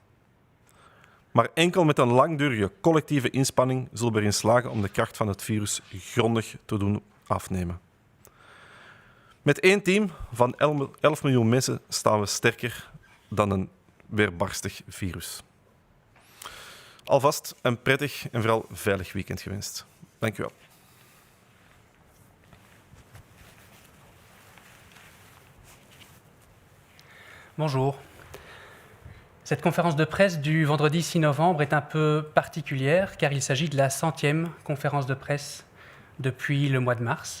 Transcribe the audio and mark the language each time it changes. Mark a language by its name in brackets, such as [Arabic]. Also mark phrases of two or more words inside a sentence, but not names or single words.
[Dutch] Maar enkel met een langdurige collectieve inspanning zullen we erin slagen om de kracht van het virus grondig te doen afnemen. Met één team van 11 miljoen mensen staan we sterker dan een weerbarstig virus. Alvast een prettig en vooral veilig weekend gewenst. Dank u wel. [French] Bonjour. Cette conférence de presse du vendredi 6 novembre est un peu particulière car il s'agit de la 100e conférence de presse depuis le mois de mars.